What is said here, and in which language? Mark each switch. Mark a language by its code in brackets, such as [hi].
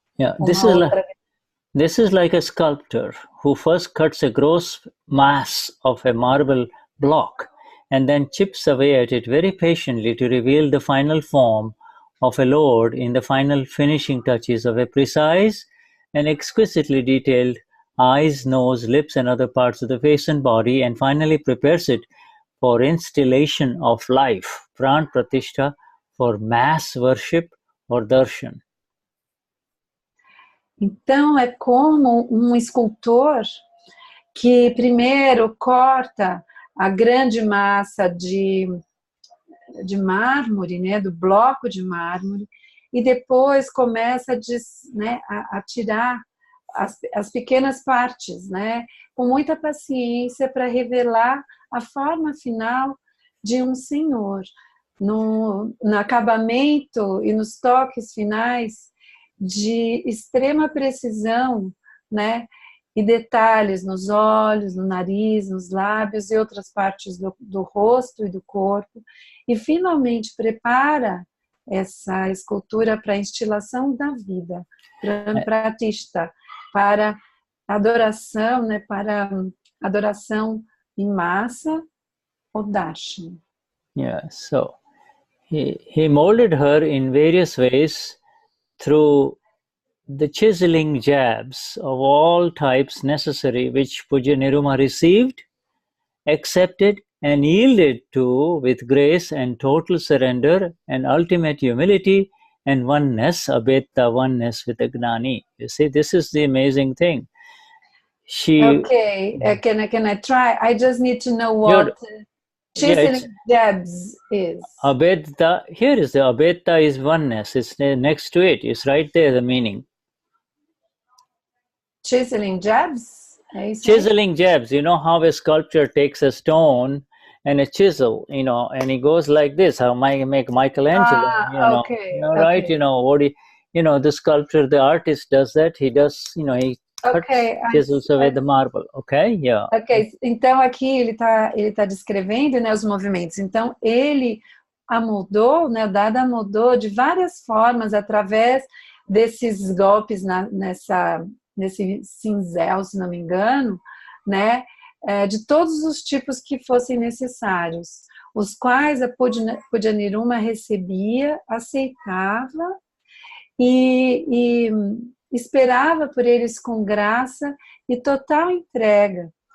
[en] Yeah, this is like a sculptor who first cuts a gross mass of a marble block and then chips away at it very patiently to reveal the final form of a lord in the final finishing touches of a precise and exquisitely detailed eyes, nose, lips, and other parts of the face and body, and finally prepares it for installation of life, pran pratishtha, for mass worship or darshan. [pt] Então, é como um escultor que primeiro corta a grande massa de mármore, né, do bloco de mármore, e depois começa a tirar as pequenas partes, né, com muita paciência para revelar a forma final de um senhor. No acabamento e nos toques finais de extrema precisão, né, e detalhes nos olhos, no nariz, nos lábios e outras partes do rosto e do corpo, e finalmente prepara essa escultura para a instilação da vida, para pratishtha, para adoração, né, para adoração em massa ou darshan. [en] Yeah, so he molded her in various ways through the chiseling jabs of all types necessary, which Pujya Niruma received, accepted, and yielded to with grace and total surrender and ultimate humility and oneness, abheta, oneness with the Gnani. You see, this is the amazing thing. Okay, can I try? I just need to know what chiseling jabs is. Abheta, here is the abheta is oneness. It's next to it. It's right there, the meaning. Chiseling jabs? Chiseling jabs. You know how a sculptor takes a stone and a chisel, you know, and he goes like this. How make Michelangelo, right? You know, what the sculptor, the artist does that. He does, he cuts, chisels away the marble. Okay, yeah. [pt] Ok, então aqui ele tá descrevendo, né, os movimentos. Então ele amoldou, né, o Dada amoldou de várias formas através desses golpes nesse cinzel, se não me engano, né, de todos os tipos que fossem necessários, os quais a Pujya Niruma recebia, aceitava e esperava por eles com graça e total entrega,